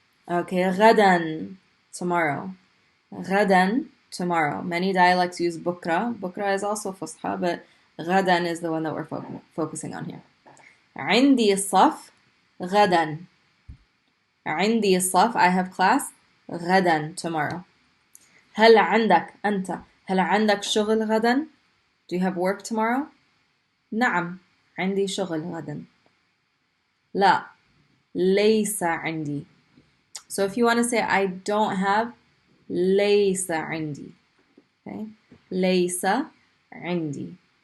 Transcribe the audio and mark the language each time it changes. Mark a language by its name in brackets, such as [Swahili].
[English] Okay, غدا, tomorrow. غدا, tomorrow. Many dialects use بكرة. بكرة is also فصحى, but غدا is the one that we're focusing on here. [Arabic] عندي الصف غدا. عندي الصف, [English] I have class غدا, tomorrow. [Arabic] هل عندك أنت هل عندك شغل غدا? [English] Do you have work tomorrow? [Arabic] نعم عندي شغل غدا. لا ليس عندي. [English] So if you want to say I don't have, [Arabic] ليس عندي. Okay? ليس عندي.